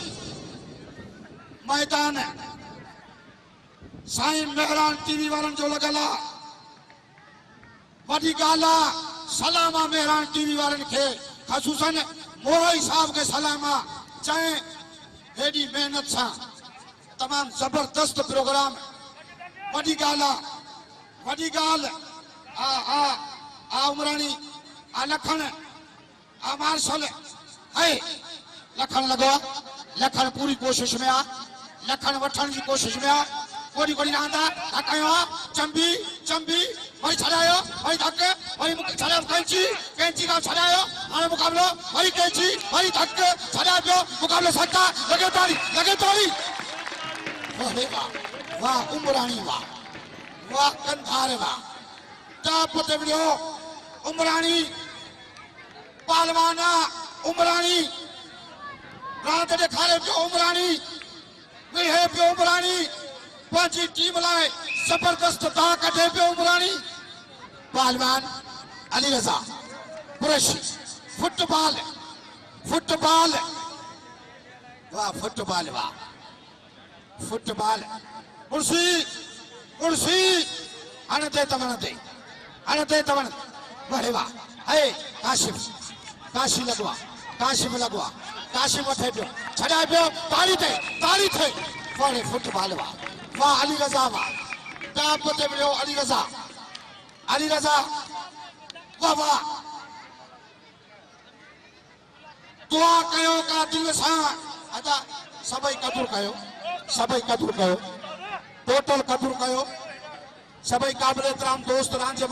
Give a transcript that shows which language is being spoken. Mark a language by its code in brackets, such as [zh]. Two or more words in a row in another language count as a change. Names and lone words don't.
[sd] मैदान साईं मेहरान टीवी वारनि जो लॻल आहे वॾी ॻाल्हि आहे सलाम आहे मेहरान टीवी वारनि खे ख़ुसूसन मोराई साहब खे सलाम आहे चाहे हेॾी महिनत सां तमामु ज़बरदस्त प्रोग्राम वॾी ॻाल्हि आ उमरानी आ लखण आ मार्शल है लखण लॻो आहे लखण पूरी कोशिश में आहे लखण वठण जी कोशिश में आहे कोड़ी रांदि आहे कयो आहे चंबी वरी छॾायो वरी धक वरी छॾायो कैंची खां छॾायो हाणे मुकाबलो वरी कैंची वरी धक छॾायो पियो मुकाबलो सटा लगे ताड़ी वाह उमरानी वाह कंधार वाह टाप ते विड़ियो उमरानी पहलवाना उमरानी रांदि ॾेखारे पियो उमरानी विहे पियो उमरानी पंहिंजी टीम लाइ जबरदस्त दाव कढे पियो उमरानी पहलवान अली रज़ा कुरैशी फुटबॉल वाह फुटबॉल कुर्सी हणते तवण बड़े वाह है काशिम लगवा काशिम वठे पियो छॾाए पियो ताड़ी थे बड़े फुटबॉल वाह वाह अली रजा वाह टाप ते मिलियो अली रजा वाह वाह दुआ कयो का दिल सां अदा सभई कदुर कयो टोटल कदुर कयो सभई क़ाबिल एहतराम दोस्त रांदि जे